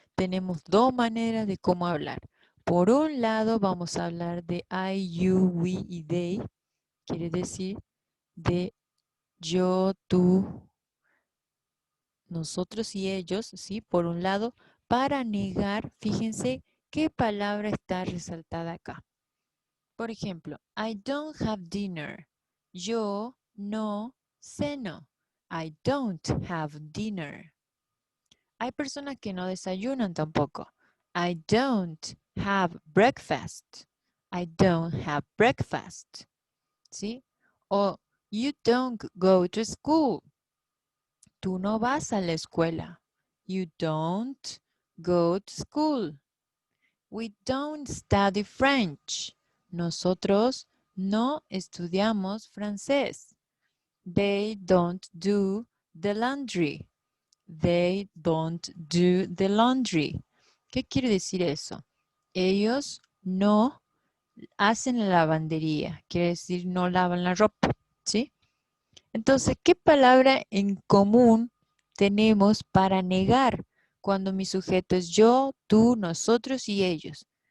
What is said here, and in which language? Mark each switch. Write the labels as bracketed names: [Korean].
[Spanish] Tenemos dos maneras de cómo hablar. Por un lado vamos a hablar de I, you, we y they. Quiere decir de yo, tú, nosotros y ellos, ¿sí? Por un lado, para negar, fíjense qué palabra está resaltada acá. Por ejemplo, [English] I don't have dinner. [Spanish] Yo no ceno. [English] I don't have dinner. [Spanish] Hay personas que no desayunan tampoco. [English] I don't have breakfast. I don't have breakfast. ¿Sí? [Spanish] O [English] you don't go to school. [Spanish] Tú no vas a la escuela. [English] You don't go to school. We don't study French. [Spanish] Nosotros no estudiamos francés. [English] They don't do the laundry. They don't do the laundry. [Spanish] ¿Qué quiere decir eso? Ellos no hacen la lavandería. Quiere decir no lavan la ropa. ¿Sí? Entonces, ¿qué palabra en común tenemos para negar cuando mi sujeto es yo, tú, nosotros y ellos?